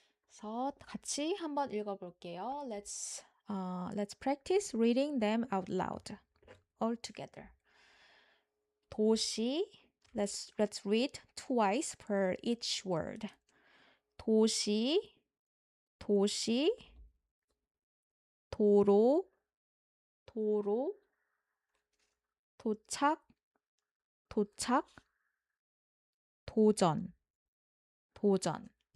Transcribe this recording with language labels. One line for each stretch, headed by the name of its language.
Korean: 그래서 같이 한번 읽어볼게요.
English: Let's practice reading them out loud all together.
Korean: 도시.
English: Let's read twice per each word.
Korean: 도시, 도시, 도로, 도로, 도착, 도착, 도전, 도전.